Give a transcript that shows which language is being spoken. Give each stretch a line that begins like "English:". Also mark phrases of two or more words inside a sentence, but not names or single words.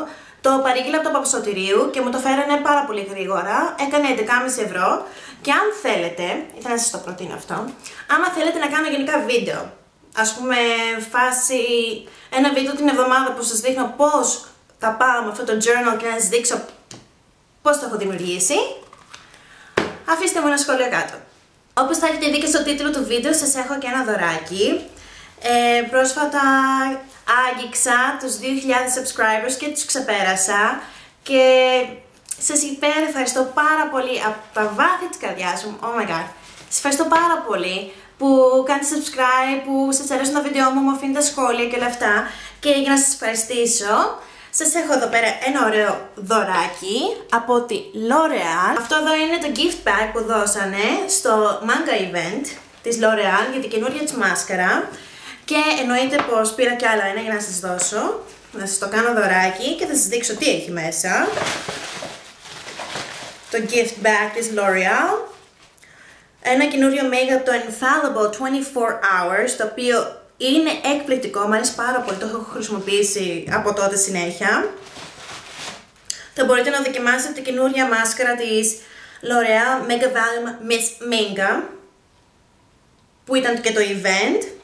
Greek: Το παρήγγειλα από το Παπασωτηρίου και μου το φέρανε πάρα πολύ γρήγορα, έκανε 11,5 ευρώ, και αν θέλετε, ήθελα να σας το προτείνω αυτό, άμα θέλετε να κάνω γενικά βίντεο, ας πούμε φάση ένα βίντεο την εβδομάδα που σας δείχνω πώς θα πάω με αυτό το journal και να σας δείξω πώς το έχω δημιουργήσει, αφήστε μου ένα σχόλιο κάτω. Όπως θα έχετε δει και στο τίτλο του βίντεο, σας έχω και ένα δωράκι. Πρόσφατα άγγιξα τους 2.000 subscribers και τους ξεπέρασα, και σας ευχαριστώ πάρα πολύ από τα βάθη της καρδιάς μου.
English: Oh my god,
Greek: σας ευχαριστώ πάρα πολύ που κάνετε subscribe, που σας αρέσουν τα βίντεο μου, μου αφήνετε σχόλια και όλα αυτά. Και για να σας ευχαριστήσω, σας έχω εδώ πέρα ένα ωραίο δωράκι από τη L'Oreal. Αυτό εδώ είναι το
English: gift bag
Greek: που δώσανε στο
English: manga event
Greek: της L'Oreal για την καινούργια της μάσκαρα. Και εννοείται πως πήρα κι άλλα ένα για να σας δώσω, να σας το κάνω δωράκι και θα σας δείξω τι έχει μέσα. Το
English: gift bag
Greek: της L'Oreal. Ένα καινούριο make-up, το Infallible 24 Hours, το οποίο είναι εκπληκτικό, μου αρέσει πάρα πολύ, το έχω χρησιμοποιήσει από τότε συνέχεια. Θα μπορείτε να δοκιμάσετε την καινούρια μάσκαρα της L'Oreal Mega Volume Miss Minga, που ήταν και το event.